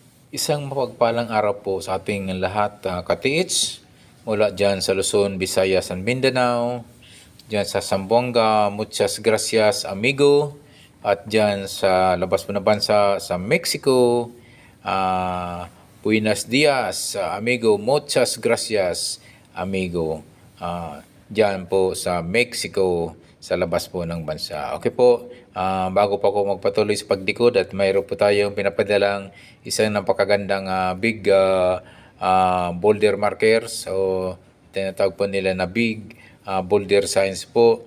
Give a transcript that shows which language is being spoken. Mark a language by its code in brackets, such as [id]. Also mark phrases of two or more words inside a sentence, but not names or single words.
[tl] Isang mapagpalang araw po sa ating lahat, ka-TH, mula dyan sa Luzon, Visayas, and Mindanao, dyan sa Zamboanga, [es] muchas gracias amigo, [tl] at dyan sa labas po na bansa sa Mexico, [es] buenos dias amigo, muchas gracias amigo, [tl] dyan po sa Mexico, sa labas po ng bansa. Okay po, bago pa ako magpatuloy sa pagdikod at mayroon po tayong pinapadalang isang napakagandang [en] big boulder markers [tl] o tinatawag po nila na [en] big boulder signs [tl] po.